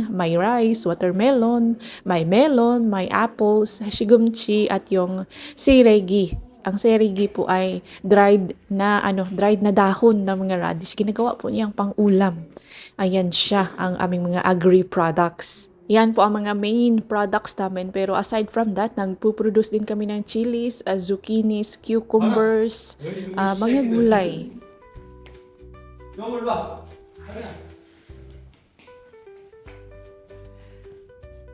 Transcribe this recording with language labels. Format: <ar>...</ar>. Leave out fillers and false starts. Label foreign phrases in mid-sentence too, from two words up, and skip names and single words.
<tl>May rice, watermelon, may melon, may apples, shigumchi at yung siregi. Ang siregi po ay dried na dahon ng mga radish. Ginagawa po niyang pang-ulam. Ayan siya ang aming mga agri-products. Yan po ang mga</tl> <en>main products</en> <tl>namin.</tl> <en>Pero aside from that,</en> <tl>nagpo-produce din kami ng</tl> <en>chilies, zucchinis, cucumbers,</en> <tl>mga gulay.</tl> <ko>영어를 봐. 하빈아.</ko>